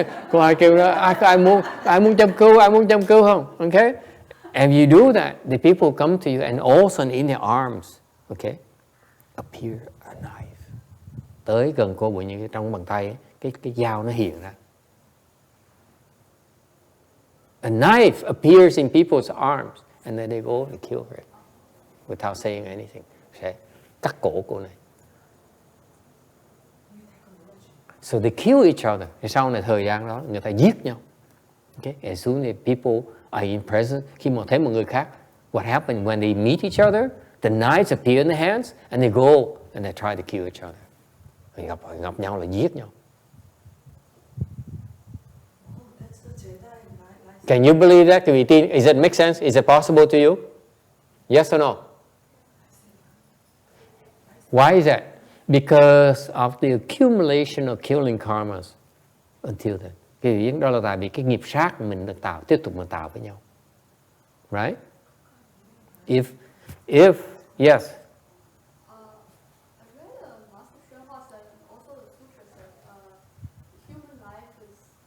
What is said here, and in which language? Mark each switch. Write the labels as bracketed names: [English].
[Vietnamese] Cô Hakim nói, ai muốn châm cứu không? [English] Okay? And you do that, the people come to you and all of a sudden in their arms, okay, appear a knife. [Vietnamese] Tới gần cô bụi như trong bàn tay, cái dao nó hiện ra. [English] A knife appears in people's arms and then they go and kill her without saying anything. [Vietnamese] Sẽ cắt cổ cô này. [English] So they kill each other. [Vietnamese] Sau này thời gian đó người ta giết nhau. [English] Okay? As soon as people are in presence, [Vietnamese] khi mà thấy một người khác, [English] what happens when they meet each other? The knives appear in the hands and they go and they try to kill each other. [Vietnamese] Gặp nhau là giết nhau. [English] Can you believe that? Does it make sense? Is it possible to you? Yes or no? Why is that? Because of the accumulation of killing karmas until then. [Vietnamese] Cái ý đó là tại vì cái nghiệp sát mình được tạo, tiếp tục mình tạo với nhau. [English] Right? If yes. I read Master Shurangama said, and also the sutra said, human life is